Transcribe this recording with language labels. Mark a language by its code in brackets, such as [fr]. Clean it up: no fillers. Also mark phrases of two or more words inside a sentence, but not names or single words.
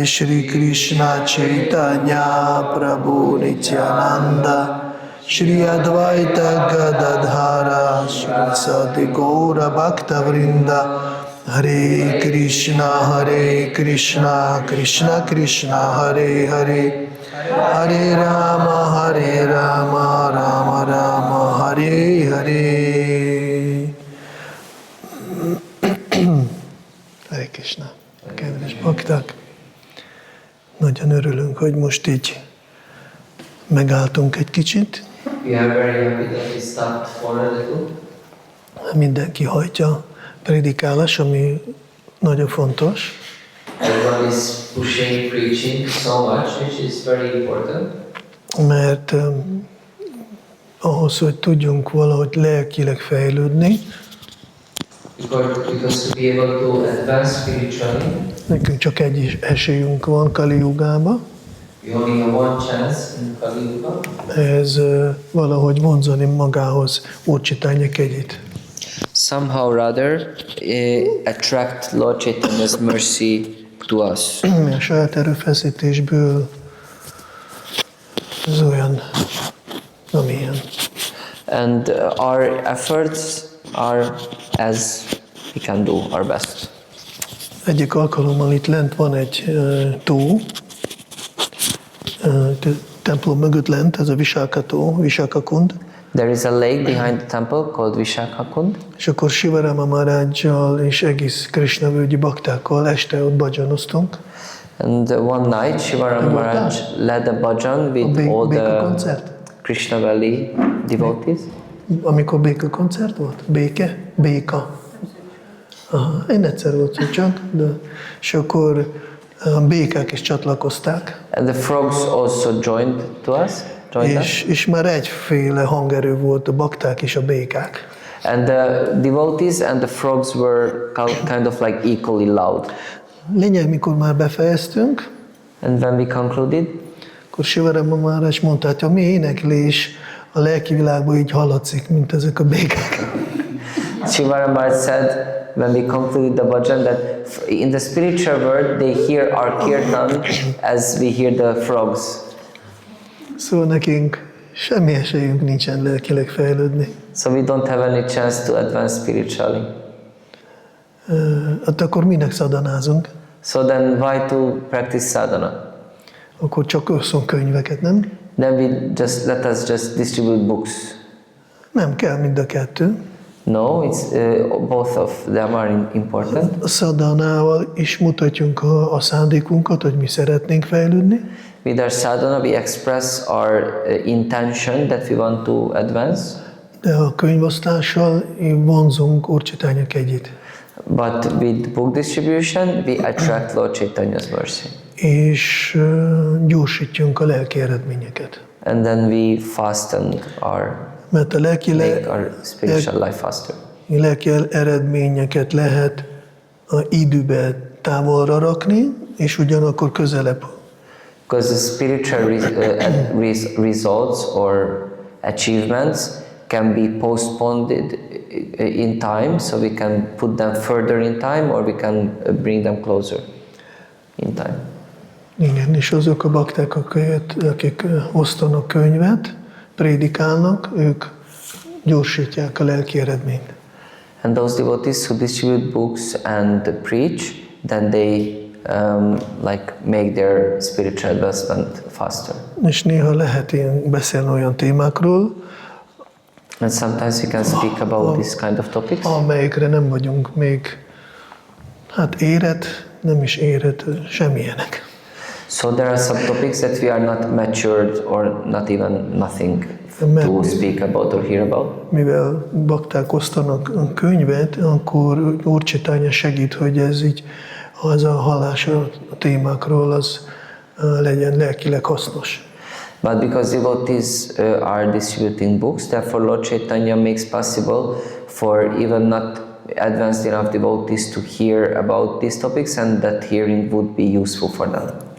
[sa] Shri Krishna Chaitanya Prabhu Nityananda Shri Advaita Gadadhara Shri Sati Gaura Bhakta Vrinda Hare Krishna Krishna Krishna Hare Hare Hare Rama Rama Rama Hare Hare Hare Krishna. [hu] Kedves bhakták, nagyon örülünk, hogy most így megálltunk egy kicsit. [en] We are very happy that we stopped for a little. [hu] Mindenki hajtja predikálás, ami nagyon fontos. [en] everyone is pushing, preaching so much, which is very important. [hu] Mert ahhoz, hogy tudjunk valahogy lelkileg fejlődni, [en] Because to be able to advance spiritually, [hu] nekünk csak egy esélyünk van Kali Yugába, [en] we only have one chance in Kali Yuga. [hu] ez valahogy vonzani magához Úr Chaitanya kegyét. [en] Somehow rather attract Lord Chaitanya's mercy to us. [hu] A saját erőfeszítésből ez olyan, amilyen. [en] And our efforts are as we can do our best. [hu] Egyik alkalommal itt lent van egy tó, templom mögött lent, ez a Visakha tó, Visakha kund. [en] There is a lake behind the temple called Vishakha Kund. [hu] És akkor Sivarama Mahārājal és egész Krisna-Völgyi baktákkal este ott bhajanoztunk. [en] And one night Shivarama Maharaj led a bhajan with all [hu] Béka [en] the [hu] koncert? [en] Kṛṣṇa-völgyi devotees. [hu] Amikor béka koncert volt? Béka. Aha, én egyszer voltam csak, de és akkor a békák is csatlakozták. [en] And the frogs also joined us. [hu] És már egyféle hangerő volt, a bakták és a békák. [en] And the devotees and the frogs were kind of like equally loud. [hu] Lényeg, mikor már befejeztünk, [en] And when we concluded, [hu] akkor Sivarama Mahārāja mondta, hogy a mi éneklés a lelki világban így hallatszik, mint ezek a békák. [en] Shivarama Maharaj said, when we concluded the bhajan, that in the spiritual world they hear our kirtan as we hear the frogs. [hu] Szóval nekünk semmi esélyünk nincsen lelkileg fejlődni. [en] So we don't have any chance to advance spiritually. [hu] Hát akkor minek szadanázunk? [en] So then why to practice sadhana? [hu] Akkor csak osszunk könyveket, nem? [en] Then let us just distribute books. [hu] Nem kell mind a kettő. [en] No, it's both of them are important. [hu] A szadánával is mutatjunk a szándékunkat, hogy mi szeretnénk fejlődni. [en] With our sadhana, we express our intention that we want to advance. [hu] De a könyvosztással vonzunk Úr Chaitanya kegyét. [en] But with book distribution, we attract Lord Chaitanya's mercy. [hu] És gyorsítjunk a lelki eredményeket. [en] And then we fasten [hu] Mert a [en] make our spiritual life faster. [hu] lelki eredményeket lehet a időbe távolra rakni, és ugyanakkor közelebb. [en] Because the spiritual results or achievements can be postponed in time, so we can put them further in time, or we can bring them closer in time. [hu] Igen, és azok a bakták, akik osztanak könyvet, prédikálnak, ők gyorsítják a lelki eredményt. [en] And those devotees who distribute books and preach, then they like make their spiritual advancement faster. [hu] És néha lehet ilyen beszélni olyan témákról, [en] And sometimes we can speak about this kind of topics, [hu] amelyekre nem vagyunk még érett, nem is érett, semmilyenek. [en] so there are some topics that we are not matured or not even nothing to speak about or hear about. [hu] Mivel bakták osztanak a könyvet, akkor Úr Chaitanya segít, hogy ez így, az a hallás a témákról, az legyen lelkileg hasznos. [en] But because devotees are distributing books, therefore Lord Chaitanya makes possible for even not advanced enough devotees to hear about these topics, and that hearing would be useful for them.